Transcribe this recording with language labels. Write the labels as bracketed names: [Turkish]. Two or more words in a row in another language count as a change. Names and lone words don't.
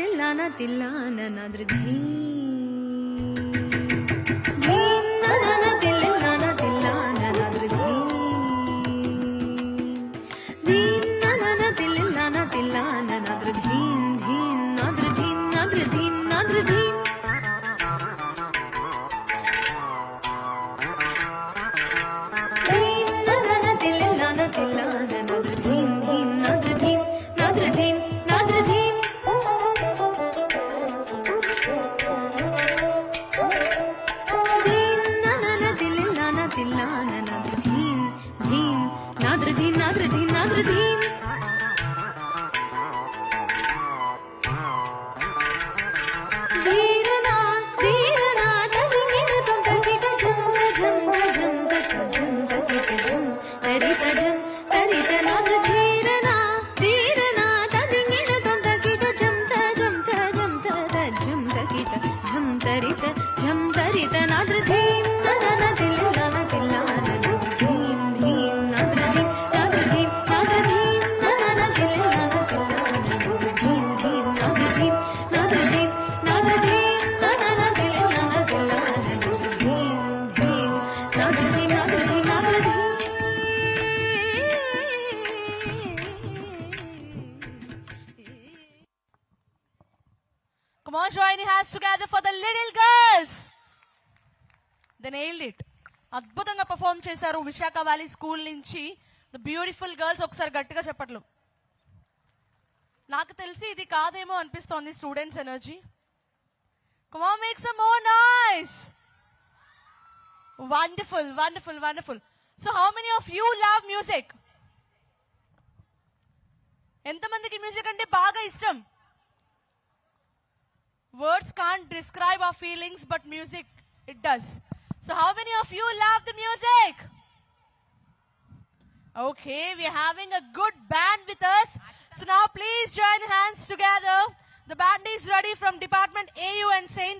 [English] na tilla na nadr dhim dhim na na tilla na tilla na nadr dhim dhim na tilla na tilla na nadr dhim dhim nadr dhim nadr dhim nadr dhim dhim na tilla na tilla na nadr dhim dhim nadr dhim nadr dhim nadr dhim dhim na tilla na tilla na nadr dhim dhim nadr dhim nadr dhim nadr dhim धीरना धीरना तदिंगिन तुम तकिट झम झम झम झम तकिट झम तरित झम तरित नाद्र धीरना धीरना तदिंगिन तुम तकिट झम झम झम झम तकिट झम तरित नाद्र धीम नन तिल्ला न तिल्ला नन धीम धीम नाद्र धीम नाद्र धीम नाद्र धीम नन तिल्ला न तिल्ला नन धीम धीम नाद्र धीम नाद्र धीम नाद्र धीम नन तिल्ला न तिल्ला नन धीम धीम नाद्र धीम नाद्र धीम नाद्र धीम Come on, join your hands together for the little girls. They nailed it. [Telugu] అద్భుతంగా పర్ఫామ్ చేశారు విశాఖ వ్యాలీ స్కూల్ నుంచి [English] the beautiful girls. [Telugu] ఒకసారి గట్టిగా చెప్పట్లు. నాకు తెలిసి ఇది కాదేమో అనిపిస్తోంది [English] students energy. Come on, make some more noise. Wonderful, wonderful, wonderful. So how many of you love music? ఎంతమందికి మ్యూజిక్ అంటే బాగా ఇష్టం? Words can't describe our feelings, but music, it does. So how many of you love the music? Okay, we are having a good band with us. So now please join hands together. The band is ready from Department AU and St.